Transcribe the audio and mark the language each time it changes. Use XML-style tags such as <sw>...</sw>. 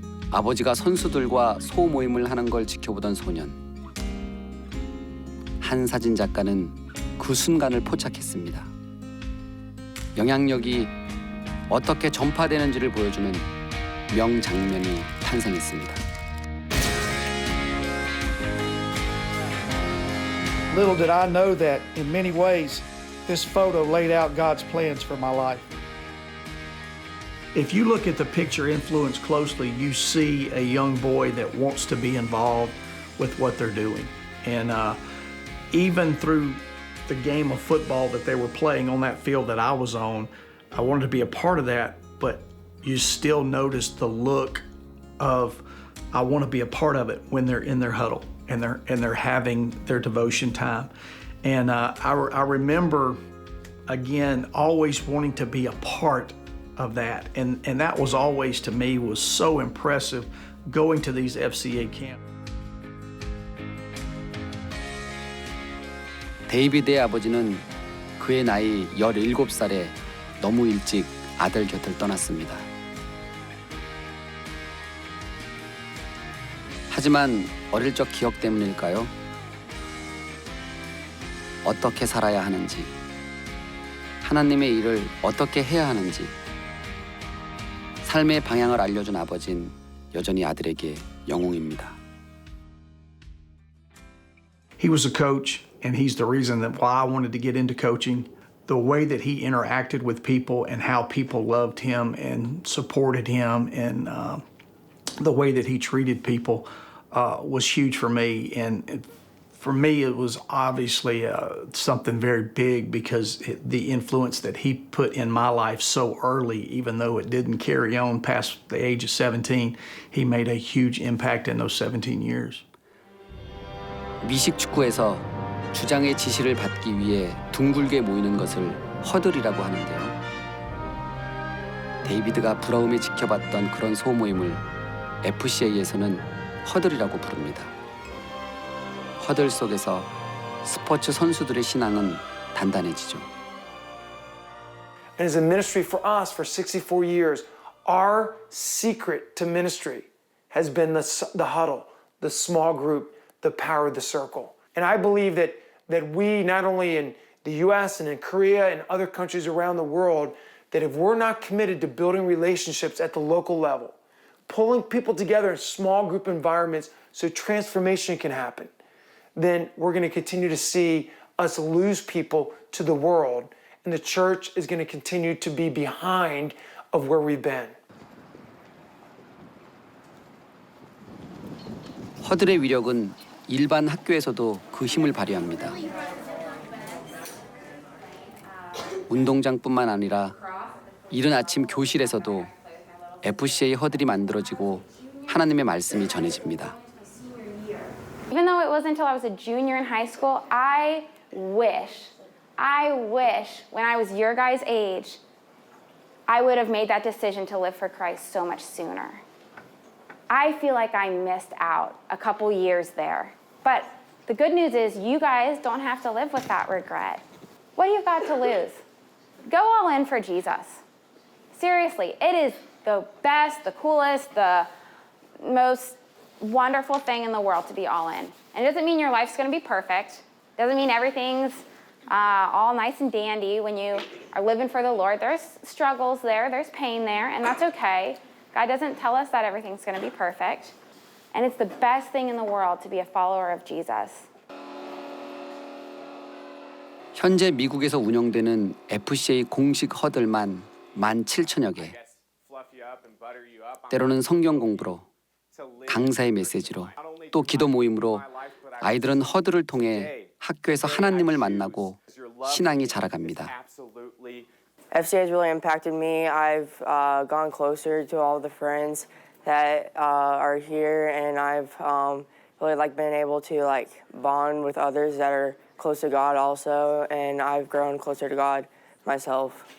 <ko>아버지가 선수들과 소모임을 하는 걸 지켜보던 소년. 한 사진 작가는 그 순간을 포착했습니다. 영향력이 어떻게 전파되는지를 보여주는 명장면이 탄생했습니다.</ko> <en>Little did I know that in many ways this photo laid out God's plans for my life. If you look at the picture influence closely, you see a young boy that wants to be involved with what they're doing. And even through the game of football that they were playing on that field that I was on, I wanted to be a part of that, but you still notice the look of, I want to be a part of it when they're in their huddle and they're having their devotion time. And I remember, again, always wanting to be a part of that. And that was always, to me, was so impressive going to these FCA camps.</en> <ko>데이비드의 아버지는 그의 나이 17살에 너무 일찍 아들 곁을 떠났습니다. 하지만 어릴 적 기억 때문일까요? 어떻게 살아야 하는지, 하나님의 일을 어떻게 해야 하는지, 삶의 방향을 알려준 아버지는 여전히 아들에게 영웅입니다.</ko> <en>He was a coach, and he's the reason that why I wanted to get into coaching. The way that he interacted with people and how people loved him and supported him, and the way that he treated people was huge for me. And for me, it was obviously something very big because the influence that he put in my life so early, even though it didn't carry on past the age of 17, he made a huge impact in those 17 years.</en> <ko>미식 축구에서 주장의 지시를 받기 위해 둥글게 모이는 것을 허들이라고 하는데요. 데이비드가 부러움에 지켜봤던 그런 소모임을 FCA에서는 허들이라고 부릅니다. 허들 속에서 스포츠 선수들의 신앙은 단단해지죠.</ko> <en>And as a ministry for us for 64 years, our secret to ministry has been the huddle, the small group, the power of the circle. And I believe that we, not only in the US and in Korea and other countries around the world, that if we're not committed to building relationships at the local level, pulling people together in small group environments so transformation can happen, then we're going to continue to see us lose people to the world, and the church is going to continue to be behind of where we've been.</en> <ko>허들의 위력은 일반 학교에서도 그 힘을 발휘합니다. 운동장뿐만 아니라 이른 아침 교실에서도 FCA 허들이 만들어지고 하나님의 말씀이 전해집니다.</ko> <en>Even though it wasn't until I was a junior in high school, I wish when I was your guys' age, I would have made that decision to live for Christ so much sooner. I feel like I missed out a couple years there. But the good news is you guys don't have to live with that regret. What do you got to lose? Go all in for Jesus. Seriously, it is the best, the coolest, the most wonderful thing in the world to be all in. And it doesn't mean your life's going to be perfect. It doesn't mean everything's all nice and dandy when you are living for the Lord. There's struggles there, there's pain there, and that's okay. God doesn't tell us that everything's going to be perfect. And it's the best thing in the world to be a follower of Jesus.</en> <ko>현재 미국에서 운영되는 FCA 공식 허들만 17,000여 개. 때로는 성경 공부로, 강사의 메시지로, 또 기도 모임으로 아이들은 허들을 통해 학교에서 하나님을 만나고 신앙이 자라갑니다.</ko> <en>FCA has really impacted me. I've gone closer to all the friends that are here, and I've really been able to bond with others that are close to God also, and I've grown closer to God myself.</en>